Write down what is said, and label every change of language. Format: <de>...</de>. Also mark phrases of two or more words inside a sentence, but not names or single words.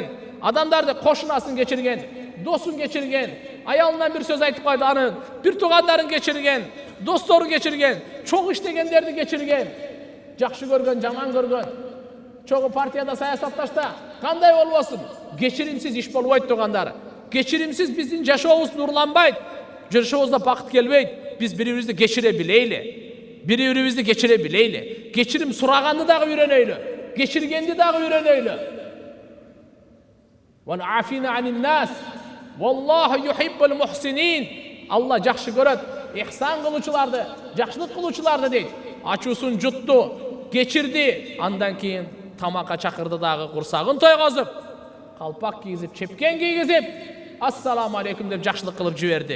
<ky>Адамдарды кошунасын кечирген, досун кечирген, аялынан бир сөз айтып койду, аны бир туугандарын кечирген, достору кечирген, чоң иштегендерди кечирген, жакшы көргөн, жаман көргөн, чогуу партияда саясатташта кандай болбосун, кечиримсиз иш болбойт туугандар. Кечиримсиз биздин жашообуз нурланбайт, жашообузда бакыт келбейт. Биз бири-бирибизди кечире билейли. Бири-бирибизди кечире билейли. Кечирим сураганды дагы үйрөнөйлү, кечиргенди дагы үйрөнөйлү.</ky> <ar>والعافين عن الناس. والله يحب المحسنين.</ar> <ky>Алла жакшы көрөт ихсан кылуучуларды, жакшылык кылуучуларды дейт. Ачуусун жутту, кечирди, андан кийин тамакка чакырды дагы, курсагын тойгозуп, калпак кийгизип, чепкен кийгизип,</ky> <ar>السلام عليكم</ar> <ky>деп жакшылык кылып жиберди.</ky>